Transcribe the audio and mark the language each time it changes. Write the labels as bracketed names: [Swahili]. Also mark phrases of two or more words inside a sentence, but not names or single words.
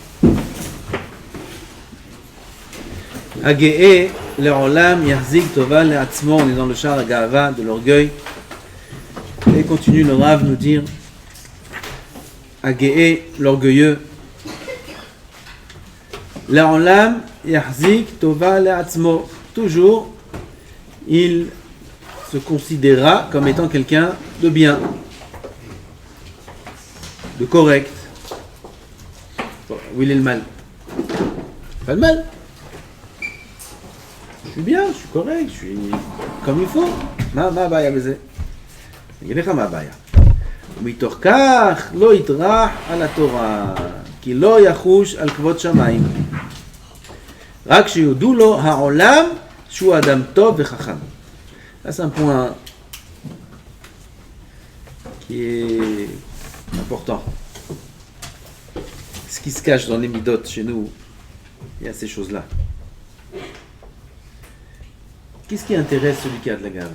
[Hebrew] גאה לעולם יחזיק טובה לעצמו. [French] On est dans le char Agava de l'orgueil. Et continue le Rav nous dire Agee, l'orgueilleux. [Hebrew] לעולם יחזיק טובה לעצמו. [French] Toujours, il se considérera comme étant quelqu'un de bien, de correct. Bon, où il est le mal? Pas le mal. Je suis bien, je suis correct, je suis comme il faut. [Hebrew] מה בעיה בזה. אני אגיד לך מה הבעיה. ומתוך כך לא יטרח על התורה, כי לא יחוש על כבוד שמיים. רק שיודו לו העולם שהוא אדם טוב וחכם. [French] Ça c'est un point qui est important. Ce qui se cache dans les midotes chez nous, il y a ces choses-là. Qu'est-ce qui intéresse celui qui a de la gava?